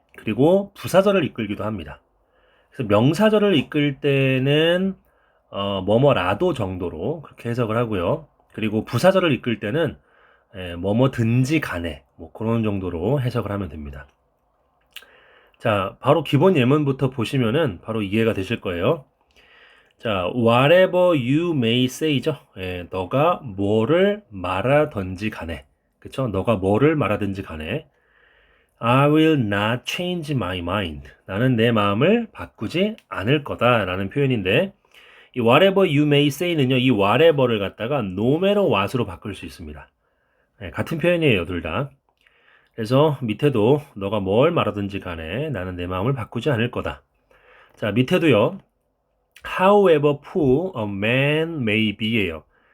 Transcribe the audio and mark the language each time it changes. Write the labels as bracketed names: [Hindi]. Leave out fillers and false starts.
[Korean] 그리고 부사절을 이끌기도 합니다. 그래서 명사절을 이끌 때는 뭐뭐라도 정도로 그렇게 해석을 하고요. 그리고 부사절을 이끌 때는 뭐뭐든지 간에 뭐 그런 정도로 해석을 하면 됩니다. 자, 바로 기본 예문부터 보시면은 바로 이해가 되실 거예요. [English] 자, whatever you may say죠. [Korean] 너가 뭐를 말하든지 간에, 그쵸? 너가 뭐를 말하든지 간에 [English] I will not change my mind. [Korean] 나는 내 마음을 바꾸지 않을 거다라는 표현인데 이 [English] whatever you may say [Korean] 는요. 이 whatever를 갖다가 no matter what으로 바꿀 수 있습니다. 같은 표현이에요, 둘 다. 그래서 밑에도 너가 뭘 말하든지 간에 나는 내 마음을 바꾸지 않을 거다. 자, 밑에도요. [English] However poor a man may be예요.